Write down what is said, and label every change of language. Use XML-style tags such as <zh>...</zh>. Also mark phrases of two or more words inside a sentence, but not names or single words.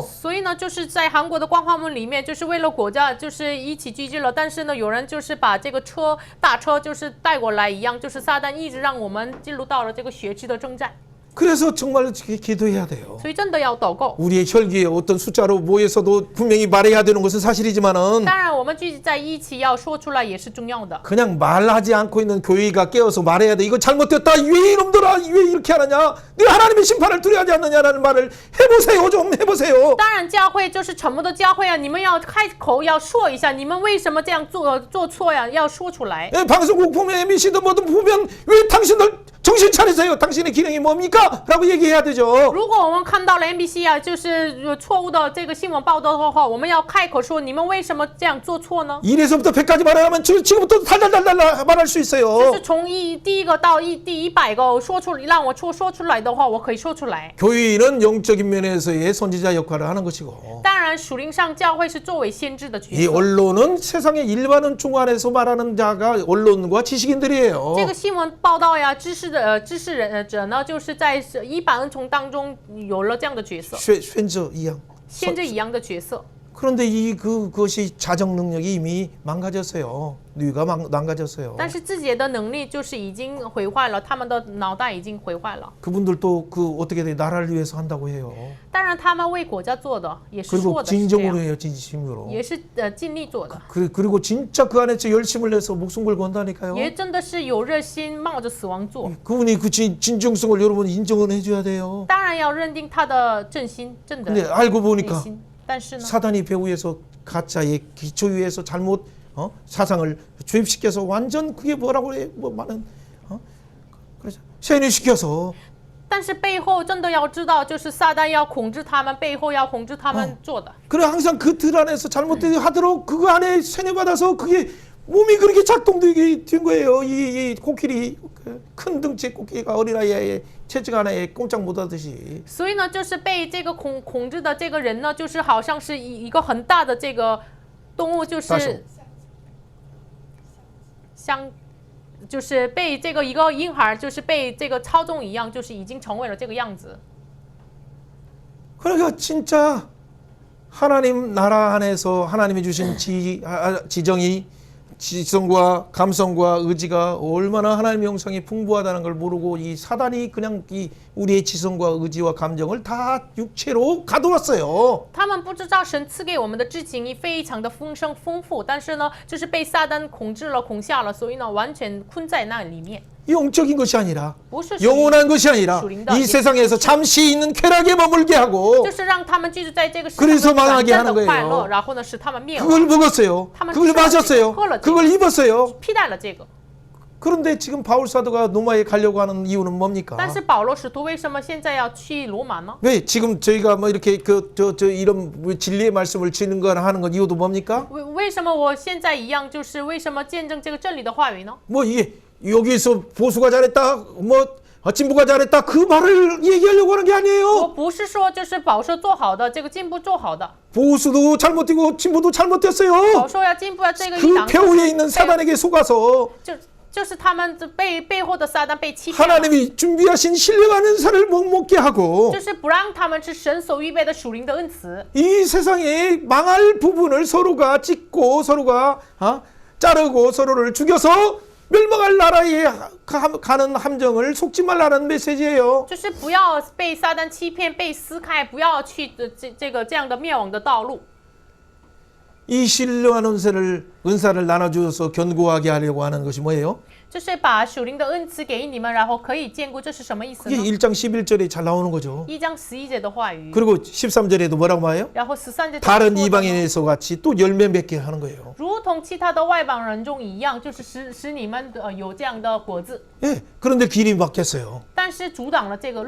<zh>所以呢，就是在韩国的光化门里面，就是为了国家，就是一起聚集了。但是呢，有人就是把这个大车就是带过来一样，就是撒旦一直让我们进入到了这个血气的征战。</zh> <ko>그래서 정말 기도해야 돼요.</ko> <zh>所以真的要祷告。</zh> <ko>우리의 혈기에 어떤 숫자로 모여서도 분명히 말해야 되는 것은 사실이지만은</ko> <zh>当然，我们聚集在一起要说出来也是重要的。</zh> <ko>그냥 말하지 않고 있는 교회가 깨어서 말해야 돼. 이거 잘못됐다. 왜 이놈들아 왜 이렇게 하느냐. 네 하나님의 심판을 두려워하지 않느냐라는 말을 해보세요. 좀 해보세요.</ko> <zh>当然，教会就是沉默的教会啊！你们要开口要说一下，你们为什么这样做错呀？要说出来。</zh> <ko>방송국 보면 MBC도 뭐든 보면 왜 당신들 정신 차리세요. 당신의 기능이 뭡니까? 라고 얘기해야 되죠.</ko> <zh>如果我们看到了 NBC 啊，就是错误的这个新闻报道的话，我们要开口说，你们为什么这样做错呢？</zh> <ko>1에서부터 100까지 말하면 지금부터 달달달달 말할 수</ko> <zh>就</zh> <ko>있어요.</ko> <zh>是从第一个到第100个说出，让我说出来的话，我可以说出来。</zh> <ko>교회는 영적인 면에서의 선지자 역할을 하는 것이고</ko> <zh>当然，属灵上教会是作为先知的角</zh> <ko>이</ko> <zh>色。</zh> <ko>언론은 세상의 일반은 중간에서 말하는 자가 언론과 지식인들이에요.</ko> <zh>这个新闻报道呀，知识者呢，就是在一般恩宠当中有了这样的角色，宣者一样. 先知一样的角色。</zh> <ko>그런데 그것이 자정 능력이 이미 망가졌어요. 뇌가 망가졌어요.</ko> <zh>但是自己的能力就是已经毁坏了，他们的脑袋已经毁坏了。</zh> <ko>그분들도 어떻게 돼 나라를 위해서 한다고 해요.</ko> <zh>当然，他们为国家做的也是</zh> <ko>그리고</ko> <zh>说的是这</zh> <ko>진정으로</ko> <zh>样，</zh> <ko>해요, 진심으로.</ko> <zh>也是尽力做的，</zh> <ko>그리고 진짜 그 안에서 열심을 내서 목숨 걸고 한다니까요.</ko> <zh>也真的是有热心冒着死亡做。</zh> <ko>그분이 그 진정성을 여러분 인정을 해줘야 돼요.</ko> <zh>当然要认定他的正心，正的</zh> <ko>근데 알고</ko> <zh>内</zh> <ko>보니까</ko> <zh>心。但是呢，</zh> <ko>사단이 배후에서 가짜의 기초 위에서 잘못 사상을 주입시켜서 완전 그게 뭐라고 해? 뭐 많은 그래서 세뇌시켜서</ko> <zh>但是背后真的要知道，就是撒旦要控制他们，背后要控制他们做的。</zh> <ko>그래 항상 그 틀 안에서 잘못되게 하도록 그거 안에 세뇌받아서 그게 몸이 그렇게 작동되게 된 거예요. 이 코끼리 큰 덩치 코끼리가 어린아이의 채찍 하나에 꼼짝 못하듯이.</ko> <zh>所以呢，就是被这个控制的这个人呢，就是好像是一个很大的这个动物，就是像，就是被这个一个婴孩，就是被这个操纵一样，就是已经成为了这个样子。</zh> <ko>그러니까 진짜 하나님 나라 안에서 하나님이 주신 지정이 지성과 감성과 의지가 얼마나 하나님의 형상이 풍부하다는 걸 모르고 이 사단이 그냥 이 우리의 지성과 의지와 감정을 다 육체로 가둬왔어요.</ko> <zh>他们不知道神赐给我们的知情意非常的丰盛丰富，但是呢，就是被撒旦控制了、控下了，所以呢，完全困在那里面。</zh> <ko>영적인 것이 아니라</ko> <zh>不是</zh> <ko>영원한 것이 아니라</ko> <zh>属灵的</zh> <ko>이 세상에서 잠시 있는 쾌락에 머물게 하고</ko> <zh>就是让他们居住在这个世</zh> <ko>그래서</ko> <zh>上的</zh> <ko>망하게</ko> <zh>短暂</zh> <ko>하는</ko> <zh>的快</zh> <ko>거예요.</ko> <zh>乐，然后呢，使他们灭亡，</zh> <ko>그걸 먹었어요. 타면 그걸 마셨어요. 흘렀지. 그걸 입었어요.</ko> <zh>替代了这个。</zh> <ko>그런데 지금 바울 사도가 로마에 가려고 하는 이유는 뭡니까?</ko> <zh>但是保罗使徒为什么现在要去罗马呢？</zh> <ko>왜 지금 저희가 뭐 이렇게 이런 진리의 말씀을 지는 거나 하는 건 이유도 뭡니까?</ko> <zh>为什么我现在一样，就是为什么见证这个真理的话语呢？</zh> <ko>뭐 이게 여기서 보수가 잘했다, 뭐 진보가 잘했다 그 말을 얘기하려고 하는 게</ko> <zh>我</zh> <ko>아니에요.</ko> <zh>不是说就是保守做好的，这个进步做好的，</zh> <ko>보수도 잘못되고 진보도 잘못됐어요.</ko> <zh>保守要进步要这个一</zh> <ko>그</ko> <zh>党，</zh> <ko>배후에 있는 사단에게 속아서</ko> <zh>就是他们背后的撒旦被欺骗了，</zh> <ko>하나님이 준비하신 신령한 은사를 못 먹게 하고</ko> <zh>就是不让他们吃神所预备的属灵的恩赐。</zh> <ko>이 세상에 망할 부분을 서로가 찢고 서로가 자르고 서로를 죽여서 멸망할 나라에 가는 함정을 속지 말라는 메시지예요.</ko> <zh>就是不要被撒旦欺骗、被撕开，不要去这样的灭亡的道路。</zh> <ko>이 신령한 은사를 나눠주어서 견고하게 하려고 하는 것이 뭐예요?</ko> <zh>就是把属灵的恩赐给你们，然后可以坚固，这是什么意思</zh> <ko>그게</ko> <zh>呢？</zh> <ko>1장 11절에 잘 나오는 거죠.</ko> <zh>1 章11节的话语，</zh> <ko>그리고 13절에도 뭐라고 말해요?</ko> <zh>然后13节</zh> <ko>다른 이방인에서 같이 또 열매 맺게 하는 거예요.</ko> <zh>如同其他的外邦人中一样，就是使你们有这样的果子，</zh> <ko>예, 그런데 길이 막혔어요.</ko> <zh>但是阻挡了这个路。</zh>